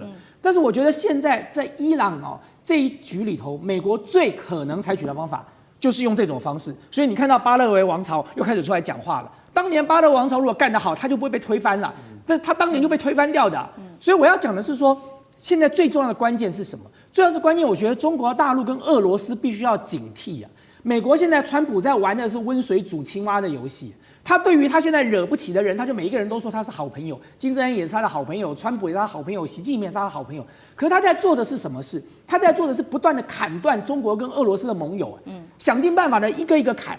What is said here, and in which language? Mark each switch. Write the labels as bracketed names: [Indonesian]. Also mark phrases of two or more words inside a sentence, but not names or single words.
[Chinese] 但是我覺得現在在伊朗這一局裡頭，美國最可能採取的方法就是用這種方式。所以你看到巴勒維王朝又開始出來講話了。當年巴勒王朝如果幹得好，他就不會被推翻了。但他當年就被推翻掉的。所以我要講的是說，現在最重要的關鍵是什麼？最重要的關鍵，我覺得中國大陸跟俄羅斯必須要警惕啊。美國現在川普在玩的是溫水煮青蛙的遊戲。他對於他現在惹不起的人，他就每一個人都說他是好朋友，金正恩也是他的好朋友，川普也是他的好朋友，習近平也是他的好朋友。可是他在做的是什麼事？他在做的是不斷的砍斷中國跟俄羅斯的盟友，想盡辦法的一個一個砍。